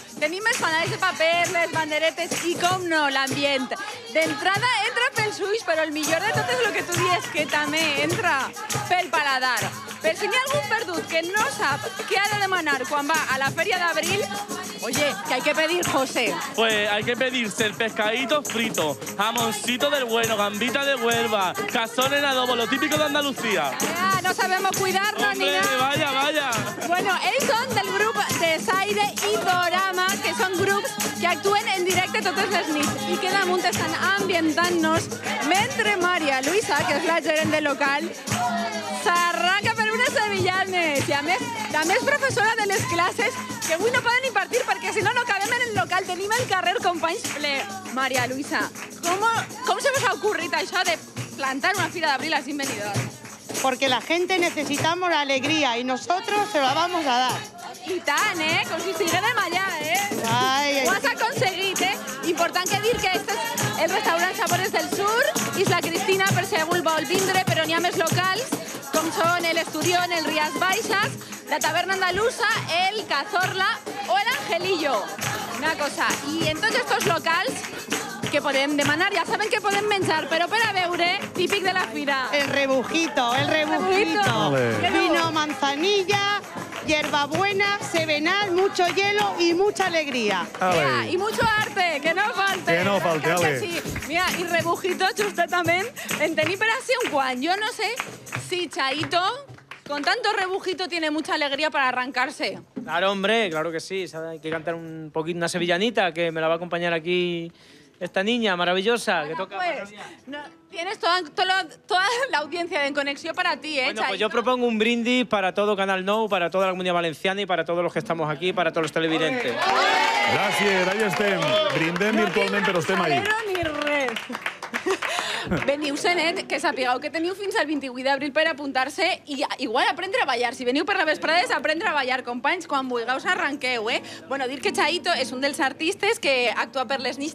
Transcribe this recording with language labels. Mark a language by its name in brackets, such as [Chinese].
[Catalan] Tenim els fanals de paper, les banderetes i, com no, l'ambient. D'entrada entra pels ulls, però el millor de tot és el que tu dius, que també entra pel paladar. Per si n'hi ha algun perdut que no sap què ha de demanar quan va a la Fèria d'Abril, [Spanish] oye, ¿qué hay que pedir, José? Pues hay que pedirse el pescadito frito, jamoncito del bueno, gambita de Huelva, cazón en adobo, lo típico de Andalucía. No sabemos cuidarnos. Hombre, ni nada. vaya, vaya. [Catalan] Bueno, ells són del grup Desaire i Dorama, que són grups que actuen en directe totes les nits i que damunt estan ambientant-nos mentre Maria Luisa, que és la gerent del local, s'arranca per unes sevillanes. I a més, també és professora de les classes que avui no poden impartir perquè si no, no cabem en el local. Tenim el carrer companys ple. Maria Luisa, com se vos ha ocurrit això de plantar una fira d'abril així en Benidorm? [Spanish] Porque la gente necesitamos la alegría y nosotros se la vamos a dar. [Catalan] I tant, com si estiguérem allà, Ai, Ho has aconseguit, Important que dir que este és el restaurant Sabores del Sur, Isla Cristina, per si algú vol vindre, però n'hi ha més locals, com són el Esturión, el Rías Baixas, la Taberna Andalusa, el Cazorla o el Angelillo. Una cosa, i en tots estos locals que podem demanar, ja saben que podem menjar, però per a veure, típic de la fira. [Spanish] El rebujito, el rebujito. Vale. Vino manzanilla, hierbabuena, sevenal, mucho hielo y mucha alegría. Mira, y mucho arte, que no falte. Que no falte, [Catalan] Clar que ale. sí. Mira, y rebujito, justament, en tenim per así un quan. [Spanish] Yo no sé si Chaito, con tanto rebujito, tiene mucha alegría para arrancarse. Claro, hombre, claro que sí. Hay que cantar un poquito una sevillanita, que me la va a acompañar aquí esta niña maravillosa. Que toca Pues, tienes toda la audiencia de En Conexión para ti, Bueno, Chaito. pues yo propongo un brindis para todo Canal Nou, para toda la Comunidad Valenciana y para todos los que estamos aquí, para todos los televidentes. [Catalan] Gràcies, ahí estem. Brindem virtualment, però estem ahí. Salero ni res. Veniu, Senet, que sapigueu que teniu fins al 28 d'abril per apuntar-se i igual aprendre a ballar. Si veniu per la vesprada és aprendre a ballar, companys, quan vulgueu arranqueu, Bueno, dir que Chaito és un dels artistes que actua per les nits.